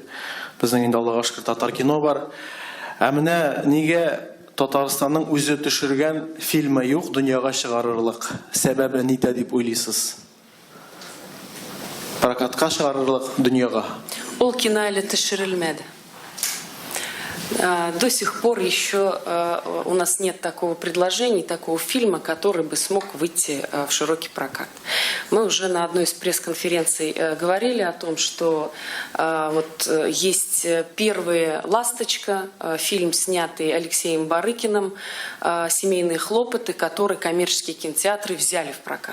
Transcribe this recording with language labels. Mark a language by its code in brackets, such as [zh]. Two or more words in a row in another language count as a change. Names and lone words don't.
[tt] Безнең инде Аллага шөкер татар кино бар. Ә менә нигә Татарстанның үзе төшергән фильмы юк дөньяга чыгарырлык? Сәбәбе нидә дип уйлыйсыз? Прокатка чыгарырлык дөньяга. Ул кино әле төшерелмәде. [ru] До сих пор еще у нас нет такого предложения, такого фильма, который бы смог выйти в широкий прокат. Мы уже на одной из пресс-конференций говорили о том, что вот есть первые «Ласточка», фильм, снятый Алексеем Барыкиным, «Семейные хлопоты», который коммерческие кинотеатры взяли в прокат.